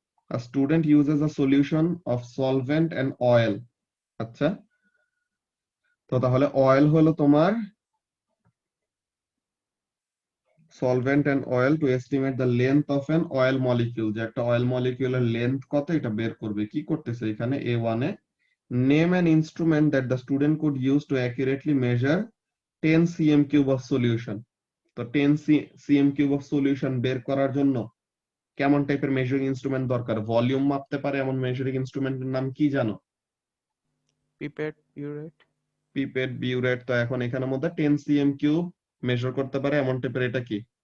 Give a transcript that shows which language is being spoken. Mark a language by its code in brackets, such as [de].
[en] A student uses a solution of solvent and oil। [bn] আচ্ছা, তো তাহলে অয়েল হলো তোমার [en] solvent and oil to estimate the length of an oil molecule। [bn] যে একটা অয়েল মলিকিউলের লেন্থ কত এটা বের করবে। কি করতেছে এখানে? [en] A1 [bn] A [en] name an instrument that the student could use to accurately measure 10 cm cube of solution। [bn] তো 10 cm cube of solution বের করার জন্য কেমন টাইপের মেজারিং ইনস্ট্রুমেন্ট দরকার? ভলিউম মাপতে পারে এমন মেজারিং ইনস্ট্রুমেন্টের নাম কি জানো? Pipette, burette. Pipette, burette. তো এখন এখানের মধ্যে 10 cm কিউব মেজার করতে পারে এমন টাইপের এটা কি?